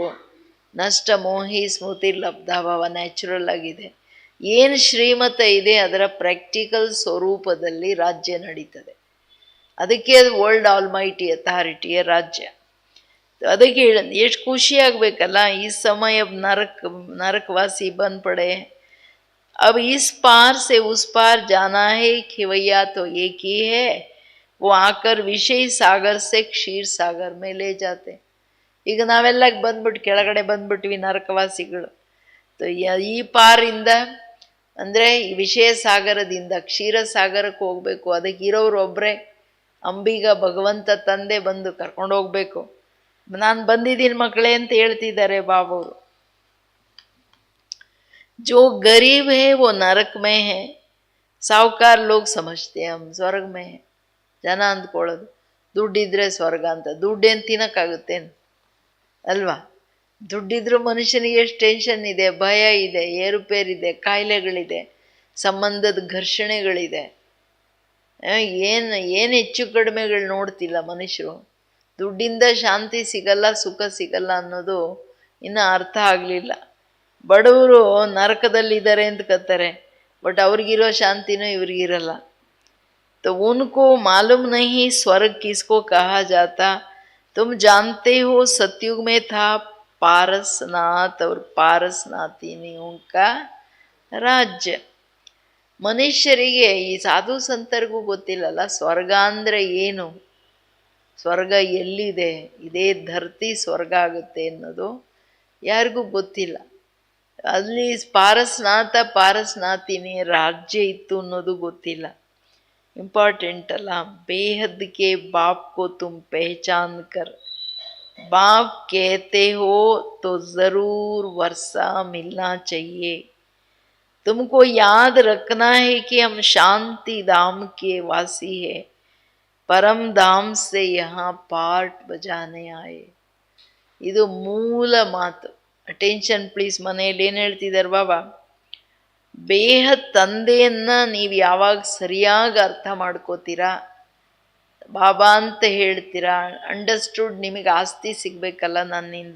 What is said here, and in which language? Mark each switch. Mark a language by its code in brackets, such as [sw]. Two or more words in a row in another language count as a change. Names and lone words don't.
[kn] ನಷ್ಟ ಮೋಹಿ ಸ್ಮೃತಿ ಲಬ್ಧಭಾವ ನ್ಯಾಚುರಲ್ ಆಗಿದೆ. ಏನು ಶ್ರೀಮತ ಇದೆ ಅದರ ಪ್ರಾಕ್ಟಿಕಲ್ ಸ್ವರೂಪದಲ್ಲಿ ರಾಜ್ಯ ನಡೀತದೆ. ಅದಕ್ಕೆ ಅದು [en] world almighty authority [kn] ರಾಜ್ಯ. ಅದಕ್ಕೆ ಹೇಳ ಎಷ್ಟು ಖುಷಿ ಆಗಬೇಕಲ್ಲ. ಈ ಸಮಯ [hi] नरकवासी बन पड़े, अब इस पार से उस पार जाना है, खिवैया तो एक ही है, वो आकर विषय सागर से क्षीर सागर में ले जाते. [kn] ಈಗ ನಾವೆಲ್ಲ ಬಂದ್ಬಿಟ್ಟು ಕೆಳಗಡೆ ಬಂದ್ಬಿಟ್ವಿ ನರಕವಾಸಿಗಳು. ಈ ಪಾರಿಂದ ಅಂದರೆ ಈ ವಿಷಯ ಸಾಗರದಿಂದ ಕ್ಷೀರ ಸಾಗರಕ್ಕೆ ಹೋಗ್ಬೇಕು. ಅದಕ್ಕೆ ಇರೋರು ಒಬ್ಬರೇ, ಅಂಬಿಗ ಭಗವಂತ ತಂದೆ ಬಂದು ಕರ್ಕೊಂಡು ಹೋಗ್ಬೇಕು. ನಾನು ಬಂದಿದ್ದೀನಿ ಮಕ್ಕಳೇ ಅಂತ ಹೇಳ್ತಿದ್ದಾರೆ ಬಾಬವರು. [hi] जो गरीब है वो नरक में है, साहूकार लोग समझते हैं हम स्वर्ग में है. [kn] ಜನ ಅಂದ್ಕೊಳ್ಳೋದು ದುಡ್ಡಿದ್ರೆ ಸ್ವರ್ಗ ಅಂತ. ದುಡ್ಡೇನು ತಿನ್ನಕ್ಕಾಗುತ್ತೇನು ಅಲ್ವಾ? ದುಡ್ಡಿದ್ರೂ ಮನುಷ್ಯನಿಗೆ ಎಷ್ಟು ಟೆನ್ಷನ್ ಇದೆ, ಭಯ ಇದೆ, ಏರುಪೇರಿದೆ, ಕಾಯಿಲೆಗಳಿದೆ, ಸಂಬಂಧದ ಘರ್ಷಣೆಗಳಿದೆ. ಏನು ಹೆಚ್ಚು ಕಡಿಮೆಗಳು ನೋಡ್ತಿಲ್ಲ ಮನುಷ್ಯರು. ದುಡ್ಡಿಂದ ಶಾಂತಿ ಸಿಗಲ್ಲ, ಸುಖ ಸಿಗಲ್ಲ ಅನ್ನೋದು ಇನ್ನೂ ಅರ್ಥ ಆಗಲಿಲ್ಲ. ಬಡವರು ನರಕದಲ್ಲಿದ್ದಾರೆ ಅಂತ ಕತ್ತಾರೆ, ಬಟ್ ಅವ್ರಿಗಿರೋ ಶಾಂತಿನೂ ಇವ್ರಿಗಿರಲ್ಲ. [hi] तो उनको मालूम नहीं स्वर्ग किसको कहा जाता. तुम जानते हो सतयुग में था पारसनाथ और पारसनाथिनियों का राज्य. [kn] ಮನುಷ್ಯರಿಗೆ ಈ ಸಾಧು ಸಂತರಿಗೂ ಗೊತ್ತಿಲ್ಲಲ್ಲ ಸ್ವರ್ಗ ಅಂದರೆ ಏನು, ಸ್ವರ್ಗ ಎಲ್ಲಿದೆ, ಇದೇ ಧರ್ತಿ ಸ್ವರ್ಗ ಆಗುತ್ತೆ ಅನ್ನೋದು ಯಾರಿಗೂ ಗೊತ್ತಿಲ್ಲ. ಅಲ್ಲಿ ಪಾರಸ್ನಾಥ ಪಾರಸ್ನಾಥಿನಿ ರಾಜ್ಯ ಇತ್ತು ಅನ್ನೋದು ಗೊತ್ತಿಲ್ಲ. ಇಂಪಾರ್ಟೆಂಟ್ ಅಲ್ಲ. [hi] बेहद के बाप को तुम पहचान कर बाप कहते हो तो ज़रूर वर्षा मिलना चाहिए. तुमको याद रखना है कि हम शांति धाम के वासी हैं, परम धाम से यहाँ पार्ट बजाने आए. [kn] ಇದು ಮೂಲ ಮಾತು. [en] ಅಟೆನ್ಷನ್ ಪ್ಲೀಸ್. [kn] ಮನೆಯಲ್ಲಿ ಏನು ಹೇಳ್ತಿದ್ದಾರೆ ಬಾಬಾ? ಬೇಹದ್ ತಂದೆಯನ್ನು ನೀವು ಯಾವಾಗ ಸರಿಯಾಗಿ ಅರ್ಥ ಮಾಡ್ಕೋತೀರಾ, ಬಾಬಾ ಅಂತ ಹೇಳ್ತೀರಾ, ಅಂಡರ್ಸ್ಟುಡ್, ನಿಮಗೆ ಆಸ್ತಿ ಸಿಗಬೇಕಲ್ಲ ನನ್ನಿಂದ.